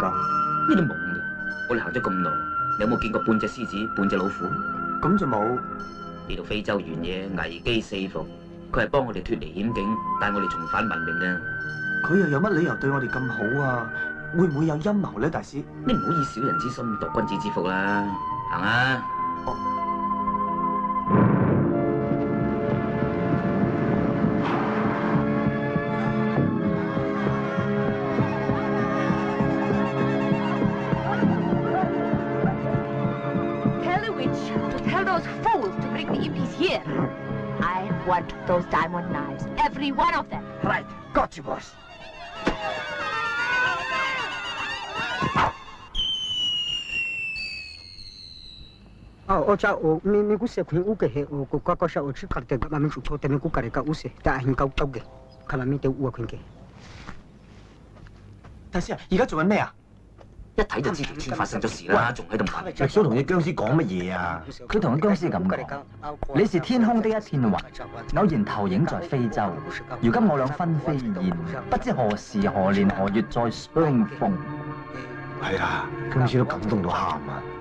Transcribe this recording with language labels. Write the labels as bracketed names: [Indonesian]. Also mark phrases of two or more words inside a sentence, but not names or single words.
[Cantonese] 呢啲懵嘅，我哋行咗咁耐，你有冇見過半隻獅子、半隻老虎？咁就冇。呢度非洲原野危機四伏，佢係幫我哋脫離險境，帶我哋重返文明嘅。佢又有乜理由對我哋咁好啊？會唔會有陰謀咧，大師？你唔好以小人之心度君子之腹啦，行啊！ [English] Tell the witch to tell those fools to bring the impis here. I want those diamond knives, every one of them. Right, got you, boss. O mi guse ku uke he o ku ka sha o chi ka te ma mi chu to te mi ku ka re ka use ta hin ka ka ge ka ma mi te u ku ke [Cantonese] 大師啊，而家做緊咩啊？一睇就知條村發生咗事啦，仲喺度問。歷蘇同隻僵屍講乜嘢啊？佢同個僵屍咁講：你是天空的一片雲，偶然投影在非洲。如今我倆分飛燕，不知何時何年何月再相逢。係啊，僵屍都感動到喊啊！